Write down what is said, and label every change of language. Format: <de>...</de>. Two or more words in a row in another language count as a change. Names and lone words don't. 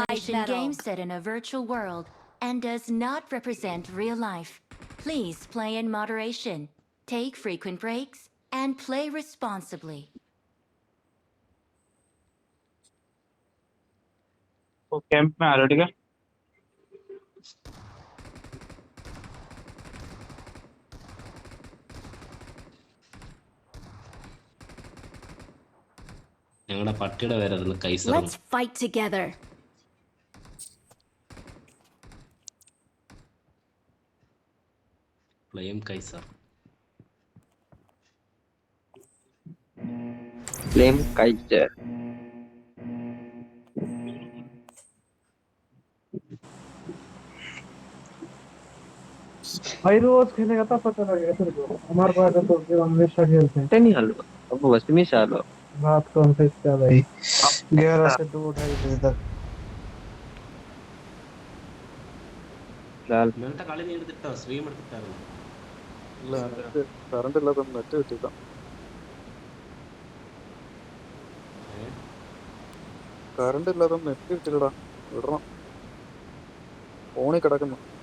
<en>simulation medal. game set in a virtual world and does not represent real life. Please play in moderation, take frequent breaks, and play responsibly.</en> <hi>तो कैंप में आ रहा ठीक है</hi> <ml>ഞങ്ങളുടെ പട്ടിയുടെ പേരായിരുന്നു കൈസർ.</ml> <en>Let's fight together.</en> <ml>ഫ്ലെയിം കൈസർ.</ml> <en>Flame Kaiser.</en> <hi>भाई रोज खेलेगा तब पता लगेगा तेरे को हमारे पास तो जो हमेशा खेलते हैं Tani halo. Apa basta mi shalo. रात को हम खेलते हैं भाई 11 से 2-2:30 बजे तक Lal.</hi> <ml>ഇന്നലത്തെ കളി നീ എടുത്തിട്ടോ? സ്ട്രീം എടുത്തിട്ടായിരുന്നു? ഇല്ല കറണ്ട് ഇല്ലാത്ത നെറ്റ് കിട്ടില്ല. കറണ്ട് ഇല്ലാതെ നെറ്റ് കിട്ടില്ലടാ. വിടണം. ഫോണിൽ കിടക്കുന്നു.</ml>